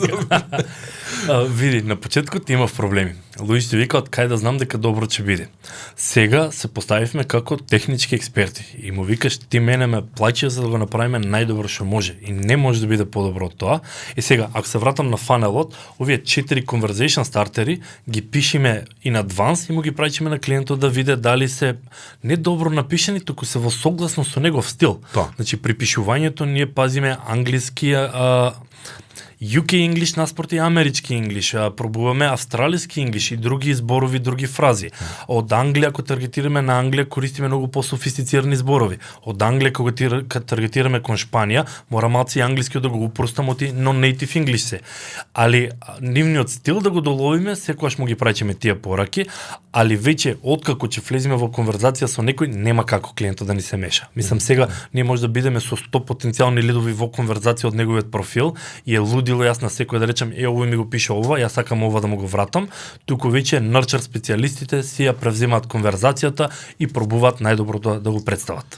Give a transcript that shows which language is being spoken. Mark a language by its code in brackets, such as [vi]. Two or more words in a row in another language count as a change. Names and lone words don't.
[mk] Види, на почетокот имав проблеми. Луѓето викаат кај да знам дека добро ќе биде. Сега се поставивме како технички експерти и му викаш ти мене ме плаќаш за да го направиме најдобро што може и не може да биде подобро од тоа. И сега ако се вратам на фанелот, овие 4 conversation стартери ги пишиме [en] in advance [mk] и му ги праќиме на клиентот да види дали се не добро напишани, туку се во согласно со негов стил. Значи при пишувањето ние пазиме англискија [en] UK English [mk] наспроти амерички English, пробуваме австралиски English и други зборови, други фрази. Од Англија, ако таргетираме на Англија, користиме многу по-софистицирани зборови. Од Англија, кога таргетираме кон Шпанија, мора малци англиски да го упростам оти [en] non-native English [mk] се. Али нивниот стил да го доловиме, секогаш му ги праќиме тие пораки, али веќе откако ќе влеземе во конверзација со некој, нема како клиентот да ни се меша. Мислам сега ние може да бидеме со 100 потенцијални лидови во конверзација од неговиот профил и е лудило јас на секој да речем овој ми го пише ова, јас сакам ова да му го вратам, туку веќе нърчер специјалистите си ја превземаат конверзацијата и пробуваат најдобро да го представат.